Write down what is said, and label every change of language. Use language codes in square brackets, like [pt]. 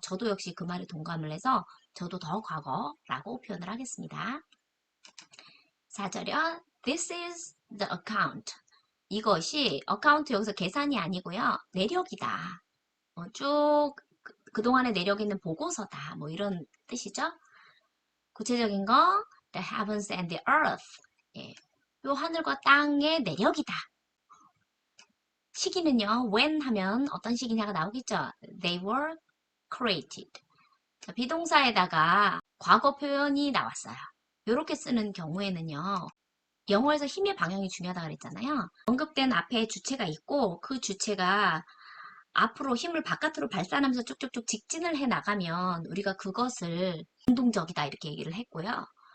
[ko] 저도 역시 그 말에 동감을 해서 저도 더 과거라고 표현을 하겠습니다. 4절이요. [en] This is the account. [ko] 이것이 어카운트 여기서 계산이 아니고요. 내력이다. 쭉 그동안의 내력 있는 보고서다. 뭐 이런 뜻이죠. 구체적인 거 [en] the heavens and the earth. [ko] 예. 요 하늘과 땅의 내력이다. 시기는요. when 하면 어떤 시기냐가 나오겠죠. [en] They were created. [ko] 자, 비동사에다가 과거 표현이 나왔어요. 이렇게 쓰는 경우에는요. 영어에서 힘의 방향이 중요하다고 그랬잖아요. 언급된 앞에 주체가 있고 그 주체가 앞으로 힘을 바깥으로 발산하면서 쭉쭉쭉 직진을 해 나가면 우리가 그것을 능동적이다 이렇게 얘기를 했고요.